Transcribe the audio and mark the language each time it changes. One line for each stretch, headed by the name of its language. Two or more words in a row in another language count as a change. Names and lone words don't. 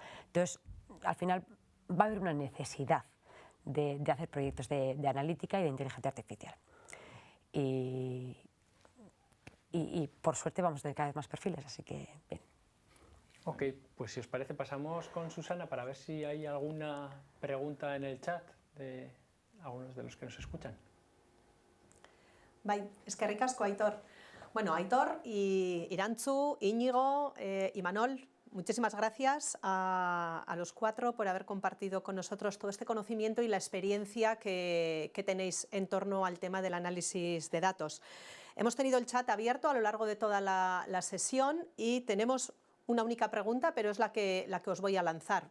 Spanish: Entonces, al final va a haber una necesidad de hacer proyectos de analítica y de inteligencia artificial. Y por suerte vamos a tener cada vez más perfiles, así que bien. Ok, pues si os parece pasamos con Susana para ver si hay alguna pregunta en el chat de algunos de los que nos escuchan.
Basque: Bai, eskerrik asko, Aitor.
Spanish: Bueno, Aitor y Irantzu, Íñigo, Imanol, muchísimas gracias a los 4 por haber compartido con nosotros todo este conocimiento y la experiencia que tenéis en torno al tema del análisis de datos. Hemos tenido el chat abierto a lo largo de toda la sesión y tenemos una única pregunta, pero es la que os voy a lanzar.